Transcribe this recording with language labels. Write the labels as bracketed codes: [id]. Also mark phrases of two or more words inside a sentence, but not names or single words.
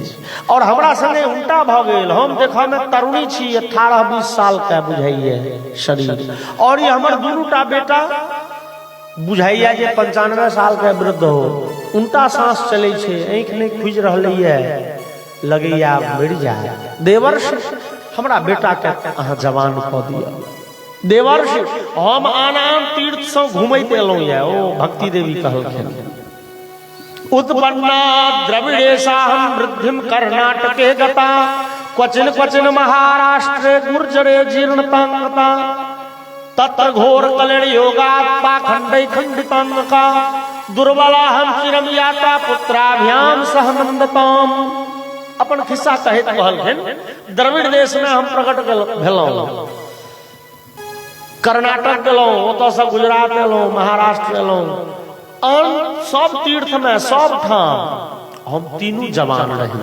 [mai] और हमरा संगे उल्टा भ गेल, हम देखा में तरुणी छी, 18-20 साल के बुझाइए शरीर, और ये हमर दुनूटा बेटा बुझाइया जे 95 साल के वृद्ध हो। उल्टा सांस चले छे, आंख नहीं खुज रहले है, लगैया मर जाए। देवर्षि हमरा बेटा के अहाँ जवान क दिया। देवर्षि हम आनाम तीर्थ से घूमैत एलौं ये। ओ भक्ति देवी कहलखिन, [sa] उत्पन्ना द्रविड़ेशाहं वृद्धिम कर्नाटके गता, क्वचिन क्वचिन महाराष्ट्रे गुर्जरे जीर्णतांगता। तत्र घोर कलेण योगात् पाखंडै खंडितांगका, दुर्बलाहं चिरम याता पुत्राभ्याम सह नंदताम। [mai] अपन खिस्सा कहैत कहलखिन, द्रविड़ देश में हम प्रकट भेलौं, कर्नाटक गेलौं, ओतऽ से गुजरात एलौं, महाराष्ट्र एलौं, सब तीर्थ में सब ठाम हम तीनों जवान रहे।